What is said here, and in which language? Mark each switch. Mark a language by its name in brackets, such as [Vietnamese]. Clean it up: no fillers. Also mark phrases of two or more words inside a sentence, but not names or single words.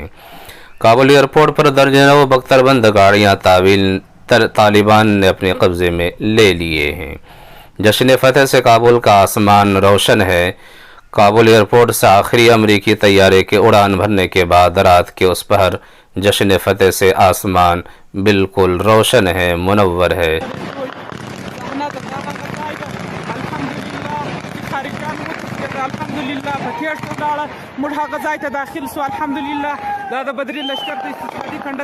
[Urdu] کابل ایئرپورٹ پر درجنوں بختر بند گاڑیاں طالبان نے اپنے قبضے میں لے لیے ہیں۔ جشن فتح سے کابل کا آسمان روشن ہے۔ کابل ایئرپورٹ سے آخری امریکی طیارے کے اڑان بھرنے کے بعد رات کے اس پہر جشن فتح سے آسمان بالکل روشن ہے، منور ہے۔ [Pashto] الحمدلله په تیښته ولاړه، موږ هغه ځای ته داخل سو. الحمدلله دا د بدري لښکر د استشهادي کنډک